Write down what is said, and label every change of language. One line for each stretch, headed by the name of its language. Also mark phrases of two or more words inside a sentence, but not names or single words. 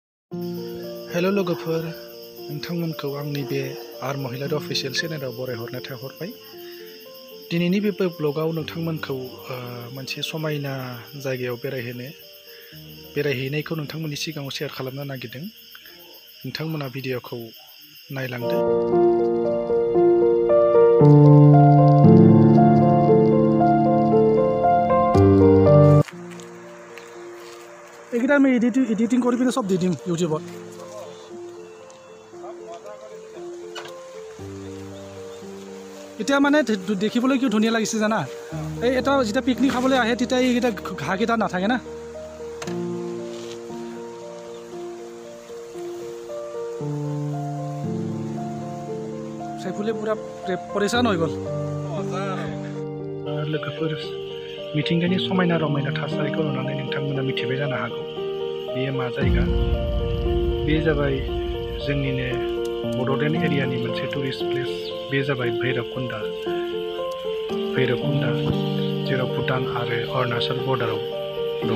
Bodo: हेलो लोगोफोर, नोंथांमोनखौ आंनि बे आर महिलारि अफिसियेल चेनेलाव बरायहरनाय थाहरबाय। दिनैनि बे ब्लगाव नोंथांमोनखौ मोनसे समायना जायगायाव बेरायहैनायखौ नोंथांमोननि सिगाङाव शेयार खालामनो नागिरदों। नोंथांमोना भिडिअखौ नायलांदो।
Assamese: এইকেইটা আমি এডিটিং কৰি পিনে চব দি দিম ইউটিউবত। এতিয়া মানে দেখিবলৈ কিয় ধুনীয়া লাগিছে জানা, এই এটা যেতিয়া পিকনিক খাবলৈ আহে তেতিয়া এইকেইটা ঘাঁহকেইটা নাথাকে না।
Hindi: साइफुले पूरा परेशान हो गल।
Bodo: लोगोफोर, मिथिंगानि समायना रमायना थासारिखौ नुनानै नोंथांमोना मिथिबाय जानो हागौ बेयो मा जायगा। बे जाबाय जोंनिनो बड'लेण्ड एरियानि मोनसे
English: tourist place.
Bodo: बे जाबाय भैरबकुन्दा, जेराव भुटान आरो अरुणाचल बर्डाराव दङ।